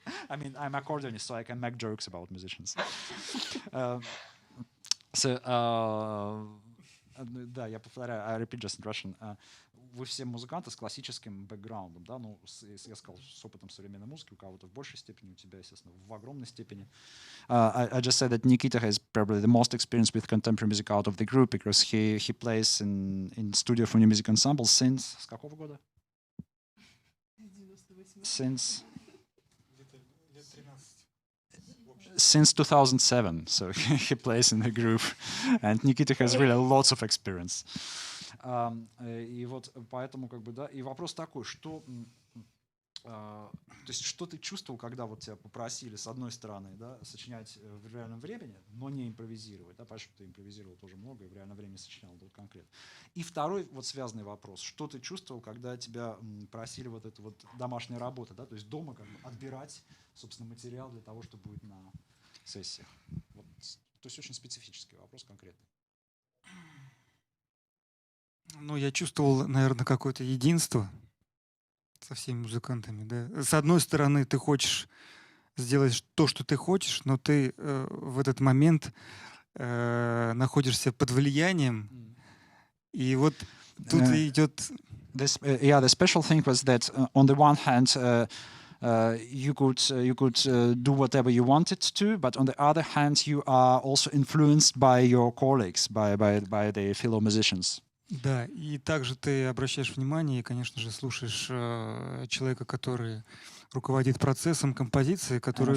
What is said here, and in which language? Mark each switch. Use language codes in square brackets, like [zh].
[en] I mean, I'm accordionist, so I can make jokes about musicians. [ru] Да, я повторяю, [en] I repeat just in Russian. [ru] Вы все музыканты с классическим бэкграундом, да, ну, я сказал, с опытом современной музыки, у кого-то в большей степени, у тебя, естественно, в огромной степени. [en] I just said that Nikita has probably the most experience with contemporary music out of the group, because he plays in studio for new music ensemble since, [ru] с какого года? [en] Since 2007, so he plays in the group, and Nikita has really lots of experience. [ru] И вот поэтому как бы, да, и вопрос такой, что То есть что ты чувствовал, когда вот тебя попросили, с одной стороны, да, сочинять в реальном времени, но не импровизировать, да, потому что ты импровизировал тоже много и в реальном времени сочинял тут конкретно. И второй вот связанный вопрос, что ты чувствовал, когда тебя просили вот эту вот домашнюю работу, да, то есть дома как бы отбирать, собственно, материал для того, что будет на сессиях. Вот, то есть очень специфический вопрос конкретный. Ну, я чувствовал, наверное, какое-то единство со всеми музыкантами, да. С одной стороны, ты хочешь сделать то, что ты хочешь, но ты в этот момент находишься под влиянием, и вот тут идет... [en] Yeah, the special thing was that on the one hand, you could do whatever you wanted to, but on the other hand, you are also influenced by your colleagues, by the fellow musicians. [ru] Да, и также ты обращаешь внимание и, конечно же, слушаешь человека, который руководит процессом композиции, который